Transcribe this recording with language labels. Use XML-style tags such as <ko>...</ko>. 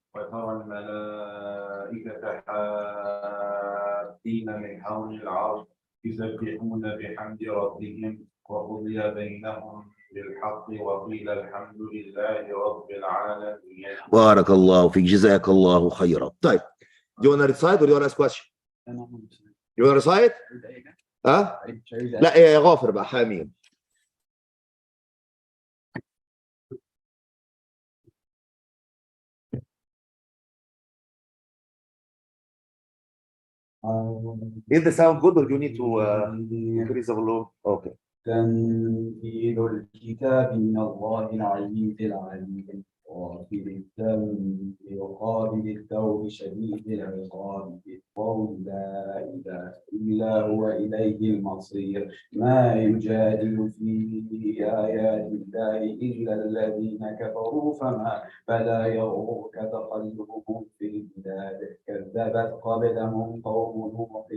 <ar>وترى الملائكة حافين من حول العرش يسبحون بحمد ربهم وقضي بينهم بالحق وقيل الحمد لله رب العالمين. بارك الله فيك, جزاك الله خيرا. طيب,</ar> <en>do you want to recite or do you want to ask question? You want to recite?</en> <ar>ها؟ لا يا غافر بقى, حامين.</ar> <en>Is the sound good or do you need to increase the volume? Okay.</en> <ar>تنزيل الكتاب من الله العزيز العليم غافل الذنب وقابل التوب شديد العقاب بالقول لا إله إلا هو إليه المصير ما يجادل في آيات الله إلا الذين كفروا فلا يغرك تقلبهم في البلاد كذبت قبلهم قوم نوح</ar>